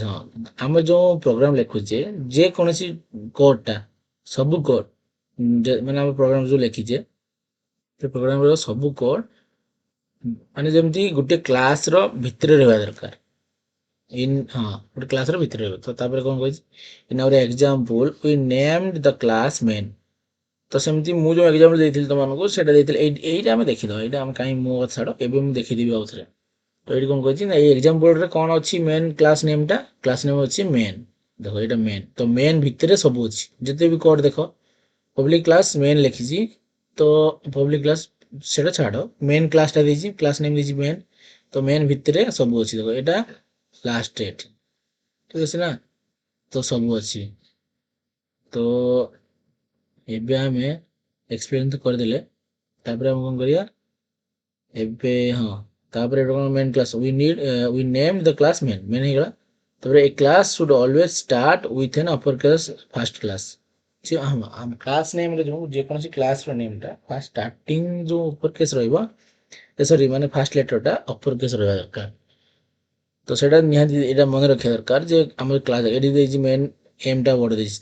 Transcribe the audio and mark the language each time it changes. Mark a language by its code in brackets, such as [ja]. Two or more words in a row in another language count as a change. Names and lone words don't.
[or] ହଁ ଆମେ ଯେଉଁ ପ୍ରୋଗ୍ରାମ୍ ଲେଖୁଛେ ଯେକୌଣସି କୋଡ୍ଟା ସବୁ କୋଡ୍ ମାନେ ଆମ ପ୍ରୋଗ୍ରାମ୍ ଯେଉଁ ଲେଖିଛେ ସେ ପ୍ରୋଗ୍ରାମ୍ର ସବୁ କୋଡ୍ ମାନେ ଯେମିତି ଗୋଟେ କ୍ଲାସ୍ର ଭିତରେ ରହିବା ଦରକାର। हाँ ଗୋଟେ କ୍ଲାସ୍ର ଭିତରେ ରହିବ। ତ ତାପରେ କ'ଣ କହିଛି [en] in our example we named the class Main. [or] ତ ସେମିତି ମୁଁ ଯେଉଁ ଏକ୍ଜାମ୍ପଲ୍ ଦେଇଥିଲି ତୁମମାନଙ୍କୁ ସେଇଟା ଦେଇଥିଲି ଏଇଟା ଆମେ ଦେଖିଦେବା। ଏଇଟା ଆମେ କାହିଁ ମୋ କଥା ଛାଡ଼ ଏବେ ମୁଁ ଦେଖିଦେବି ଆଉଥରେ। ତ ଏଇଠି କ'ଣ କହିଛି ନା ଏଇ ଏକ୍ଜାମ୍ପଲ୍ରେ କ'ଣ ଅଛି [en] main class name class name [or] ଅଛି ମେନ୍। ଦେଖ ଏଇଟା ମେନ୍। ତ ମେନ୍ ଭିତରେ ସବୁ ଅଛି ଯେତେ ବି କୋଡ୍ ଦେଖ [en] public class Main [or] ଲେଖିଛି। ତ [en] public class [or] ସେଇଟା ଛାଡ଼ [en] main class [or] ଦେଇଛି [en] class name [or] ଦେଇଛି ମେନ୍। ତ ମେନ୍ ଭିତରେ ସବୁ ଅଛି ଦେଖ ଏଇଟା [en] last date [or] ଠିକ୍ ଅଛି ନା। ତ ସବୁ ଅଛି। ତ ଏବେ ଆମେ ଏକ୍ସପ୍ଲେନ୍ ତ କରିଦେଲେ ତାପରେ ଆମେ କ'ଣ କରିବା ଏବେ ହଁ ତାପରେ ଏଇଟା କ'ଣ [en] main class we named the class Main [or] ହେଇଗଲା। [en] ତାପରେ a class should always start with an upper class first class. [or] ଆମ କ୍ଲାସ୍ ନେମ୍ରେ ଯେଉଁ ଯେକୌଣସି କ୍ଲାସ୍ର ନେମ୍ଟା [en] first starting [or] ଯେଉଁ [en] upper case [or] ରହିବ ସରି ମାନେ [en] first letter upper case [or] ରହିବା ଦରକାର। ତ ସେଇଟା ନିହାତି ଏଇଟା ମନେ ରଖିବା ଦରକାର ଯେ ଆମର କ୍ଲାସ୍ ଏଠି ଦେଇଛି ମେନ୍ ଏମ୍ଟା ବଡ଼ ଦେଇଛି।